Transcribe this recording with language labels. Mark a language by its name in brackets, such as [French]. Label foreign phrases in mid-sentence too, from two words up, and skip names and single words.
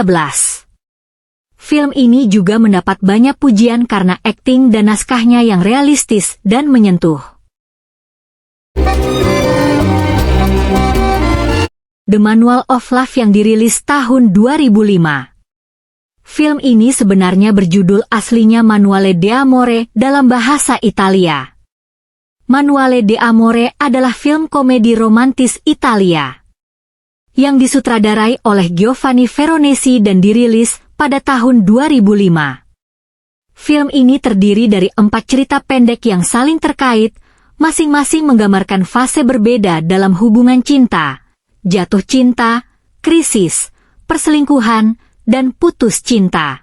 [Indonesian] Film ini juga mendapat banyak pujian karena akting dan naskahnya yang realistis dan menyentuh. The Manual of Love yang dirilis tahun 2005. Film ini sebenarnya berjudul aslinya Manuale d'Amore dalam bahasa Italia. Manuale d'Amore adalah film komedi romantis Italia yang disutradarai oleh Giovanni Veronesi dan dirilis pada tahun 2005. Film ini terdiri dari 4 cerita pendek yang saling terkait, masing-masing menggambarkan fase berbeda dalam hubungan cinta, jatuh cinta, krisis, perselingkuhan, dan putus cinta.